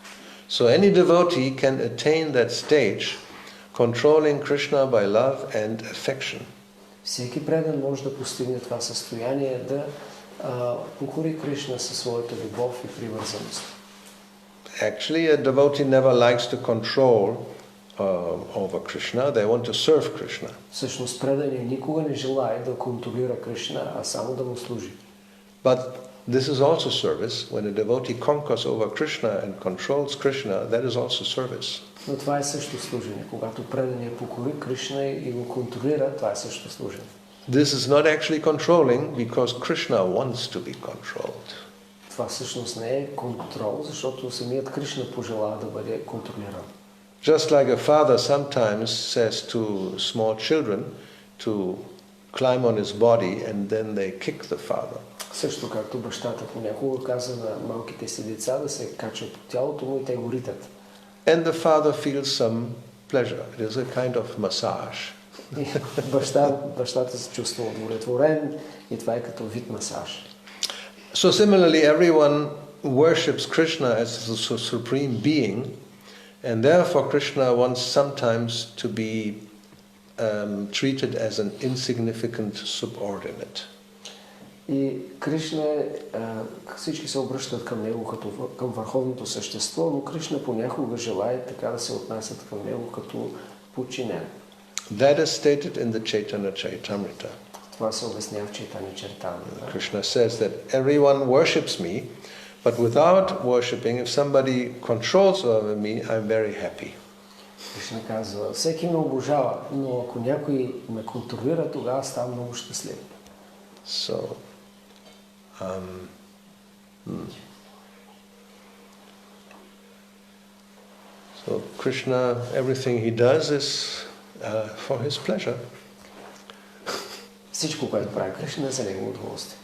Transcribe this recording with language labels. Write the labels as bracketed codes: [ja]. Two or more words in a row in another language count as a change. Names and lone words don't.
[en] So any devotee can attain that stage, controlling Krishna by love and affection. [bg] Всеки предан може да постигне това състояние, да покори Кришна със своята любов и привързаност. [en] Actually, a devotee never likes to control over Krishna. They want to serve Krishna. [bg] Всъщност преданият никога не желае да контролира Кришна, а само да му служи. [en] But this is also service. When a devotee conquers over Krishna and controls Krishna, that is also service. [bg] Но това е също служение. Когато преданият покори Кришна и го контролира, това е също служение. [en] This is not actually controlling because Krishna wants to be controlled. [bg] Това всъщност не е контрол, защото самият Кришна пожелава да бъде контролиран. [en] Just like a father sometimes says to small children to climb on his body and then they kick the father. [bg] Също както бащата понякога каза на малките си деца да се качат по тялото му и те го ритат. [en] And the father feels some pleasure. It is a kind of massage. [bg] Бащата се чувства удовлетворен и това е като вид масаж. [en] So similarly, everyone worships Krishna as the supreme being, and therefore Krishna wants sometimes to be treated as an insignificant subordinate. [bg] И Кришна, всички се обръщат към него като към върховното същество, но Кришна понякога желае така да се отнасят към него като подчинен. [en] That is stated in the Chaitanya Charitamrita. [bg] Това се обяснява в Чайтанья Чаритамрита. [en] Krishna says that everyone worships me, but without worshipping, if somebody controls over me, I'm very happy. [bg] Кришна казва, всеки ме обожава, но ако някой ме контролира, тогава ставам много щастлив. [en] So, so Krishna, everything he does is for his pleasure. [bg] Всичко, което прави Кришна, е за негово удоволствие.